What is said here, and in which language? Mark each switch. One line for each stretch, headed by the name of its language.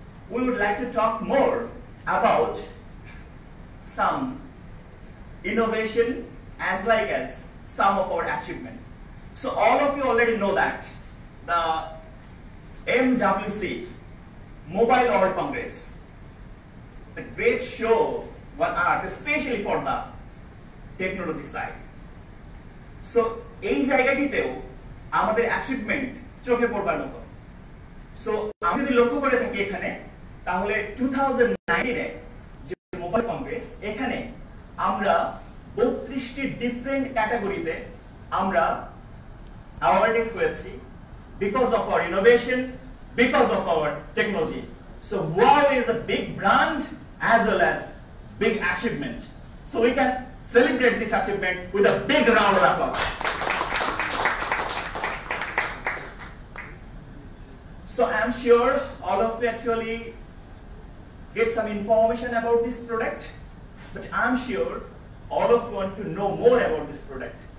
English: We would like to talk more about some innovation as like as some of our achievement. So all of you already know that the MWC Mobile World Congress, the great show on earth, especially for the technology side.
Bangla: So এই জায়গাটিতেও আমাদের achievement চোখে পড়বার মতো। So আমি যদি লক্ষ্য করে থাকি এখানে, তাহলে 2019 যে মোবাইল কংগ্রেস, এখানে আমরা 32টি ডিফারেন্ট ক্যাটাগরিতে আমরা awarded হয়েছি
English: because of our innovation, because of our technology. So Huawei is a big brand as well as big achievement. So we can celebrate this achievement with a big round of applause. So I'm sure all of you actually get some information about this product, but I'm sure all of you want to know more about this product.